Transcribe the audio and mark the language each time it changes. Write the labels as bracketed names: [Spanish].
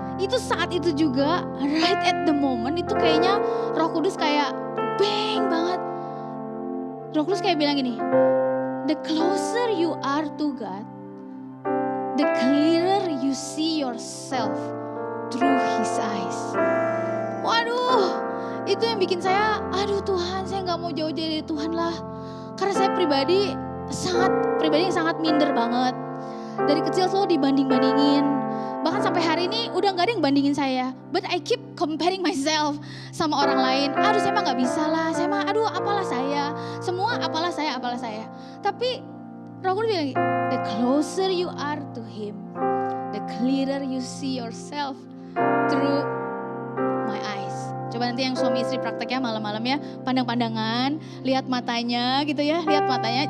[Indonesian] Itu saat itu juga, [English] right at the moment, [Indonesian] itu kayaknya Roh Kudus kayak bang banget. Roh Kudus kayak bilang gini, [English] the closer you are to God, the clearer you see yourself through His eyes. [Indonesian] Waduh, itu yang bikin saya, aduh Tuhan, saya nggak mau jauh dari Tuhan lah. Karena saya pribadi yang sangat minder banget. Dari kecil selalu dibanding-bandingin. Bahkan sampai hari ini udah nggak ada yang bandingin saya. [English] But I keep comparing myself [Indonesian] sama orang lain. Aduh saya mah nggak bisa lah. Saya mah aduh apalah saya. Semua apalah saya. Tapi Roh Kudus bilang, [English] the closer you are to Him, the clearer you see yourself through my eyes. [Indonesian] Coba nanti yang suami istri prakteknya malam-malam ya, pandang-pandangan, lihat matanya gitu ya, lihat matanya.